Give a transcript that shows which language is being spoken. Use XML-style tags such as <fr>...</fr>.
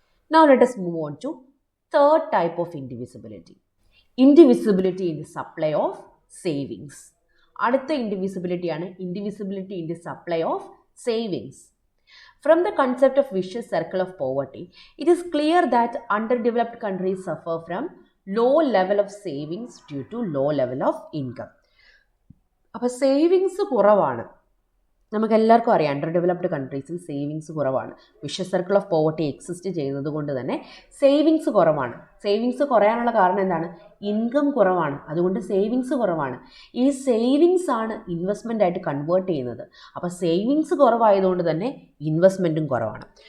<en>Now let us move on to third type of indivisibility. Indivisibility in the supply of savings.</en> <ml>അടുത്ത ഇൻഡിവിസിബിലിറ്റി ആണ്</ml> <en>Indivisibility in the supply of savings. From the concept of vicious circle of poverty, it is clear that underdeveloped countries suffer from low level of savings due to low level of income.</en> <ml>അപ്പോൾ savings കുറവാണ്. നമുക്കെല്ലാവർക്കും അറിയാം under developed കൺട്രീസിൽ savings കുറവാണ്. Vicious circle of poverty exist ചെയ്യുന്നത് കൊണ്ട് തന്നെ savings കുറവാണ്. Savings കുറയാനുള്ള കാരണം എന്താണ്? ഇൻകം കുറവാണ്, അതുകൊണ്ട് സേവിങ്സ് കുറവാണ്. ഈ സേവിങ്സ് ആണ് ഇൻവെസ്റ്റ്മെൻ്റ് ആയിട്ട് കൺവേർട്ട് ചെയ്യുന്നത്. അപ്പോൾ സേവിങ്സ് കുറവായതുകൊണ്ട് തന്നെ ഇൻവെസ്റ്റ്മെൻറ്റും കുറവാണ്.</ml>